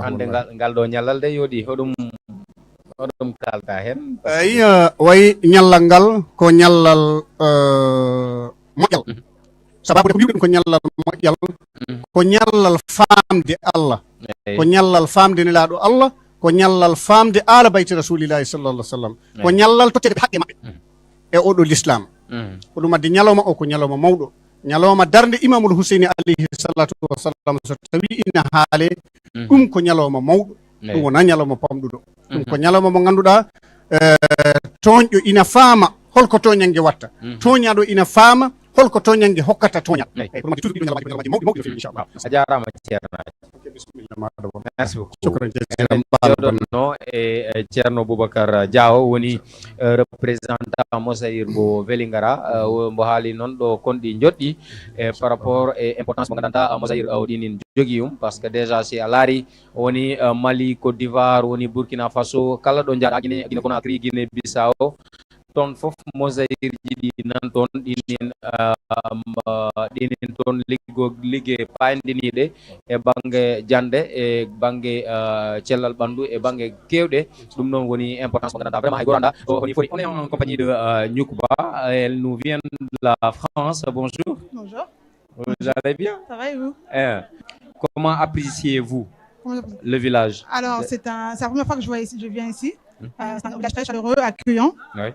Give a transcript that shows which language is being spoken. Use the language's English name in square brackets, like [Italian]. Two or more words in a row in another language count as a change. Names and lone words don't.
[Fula] hande ngal ɗo ñallal de yooɗi hoɗum kalta hen eyi wayi ñallal ngal ko ñallal moƴƴal sababu ko mbiɗum ko ñallal moƴƴal ko ñallal famde Allah ko ñallal famde nelaɗo Allah ko ñallal famde [Arabic] آل بيت رسول الله صلى الله عليه وسلم [Fula] ko ñallal tottede ɓe haqqe mabɓe e oɗo l'islam ko ɗum addi ñalawma o ko ñalawma mawɗo ñalawma darde imamul Husseini [Arabic] عليه الصلاة والسلام [Fula] so tawi ina haale ɗum ko ñalawma mawɗo ɗum wona ñalawma pamɗuɗo ɗum ko ñalawma mo ganduɗa toñƴo ina faama holko toñangue watta toñaɗo ina faama holko toñange hokkata toñal eyyi pour majji toujours ɗiɗo ñalawmaji mawɗi fewi inchallah a jarama ceerno bismillah maɗa bon [French] merci beaucoup [Fula] shukran jewɗonno e ceerno boubacar diaw woni représentant Mosahir mo Vélingara mbo haali noon ɗo konɗi joɗɗi [French] par rapport [Fula] e importance mo gandanɗa Mosahir o ɗinin jogui [French] parce que déjà [Fula] si a laari woni Mali, Côte d'Ivoire, woni Burkina Faso, kala ɗo jaaɗa Guinée Conakry, Guinée Bissau ton fof Mosahir ji ɗi nan toon ɗinin toon ligge payndiniɗe e banggue jande e banggue cellal ɓandu e banggue kewɗe ɗum noon woni importance mo gandanɗa vraiment hay goranda woni foti. [French] On est en compagnie de Nyoukba, elle nous vient de la France. Bonjour. Bonjour. Vous allez bien? Ça va et vous? Comment appréciez-vous le village? Alors, c'est la première fois que je viens ici. C'est un village très chaleureux, accueillant. Oui.